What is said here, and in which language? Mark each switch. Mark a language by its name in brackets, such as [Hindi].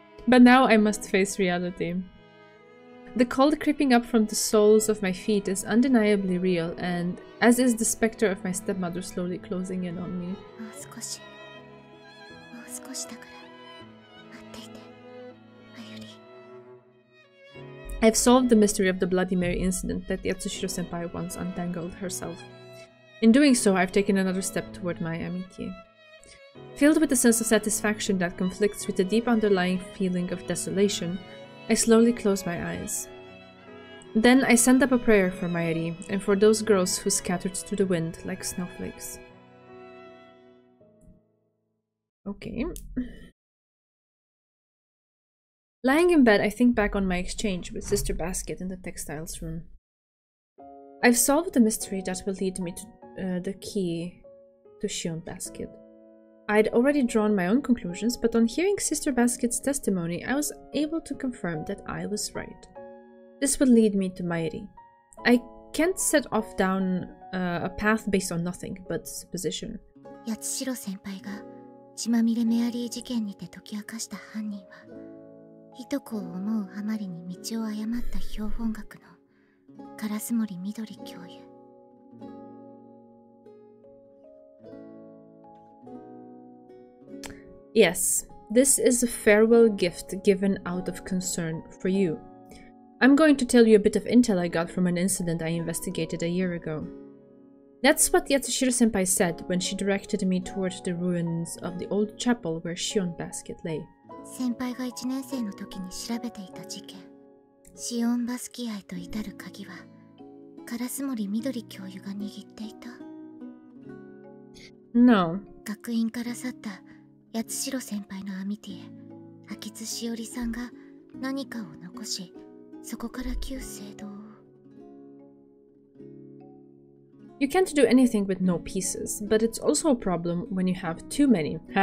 [English] But now I must face reality. The cold creeping up from the soles of my feet is undeniably real, and as is the specter of my stepmother slowly closing in on me. [Japanese] もう少しだから待っていて、まゆり。 [English] I've solved the mystery of the Bloody Mary incident that Yatsushiro-senpai once untangled herself. In doing so, I've taken another step toward my amitié. Filled with a sense of satisfaction that conflicts with the deep underlying feeling of desolation, I slowly close my eyes. Then I send up a prayer for Mayuri and for those girls who scattered to the wind like snowflakes. Okay. Lying in bed, I think back on my exchange with Sister Basket in the textiles room. I've solved the mystery that will lead me to the key to Shion Basket. I'd already drawn my own conclusions, but on hearing Sister Basket's testimony, I was able to confirm that I was right. This would lead me to Mairi. I can't set off down a path based on nothing but supposition. [Japanese] 八代先輩が血まみれメアリー事件にて解き明かした犯人はいとこを思うあまりに道を誤った標本学の烏森みどり教諭。 [English] Yes, this is a farewell gift given out of concern for you. I'm going to tell you a bit of intel I got from an incident I investigated a year ago. That's what Yatsushiro-senpai said when she directed me toward the ruins of the old chapel where Shion Basket lay. [Japanese] 先輩が1年生の時に調べていた事件、シオンバスキアへと至る鍵は烏森みどり教諭が握っていた。 [English] No. [Japanese] 学院から去った八代先輩のアミティへ秋津しおりさんが何かを残し、そこから旧聖堂を。 [English] You can't do anything with no pieces, but it's also a problem when you have too many.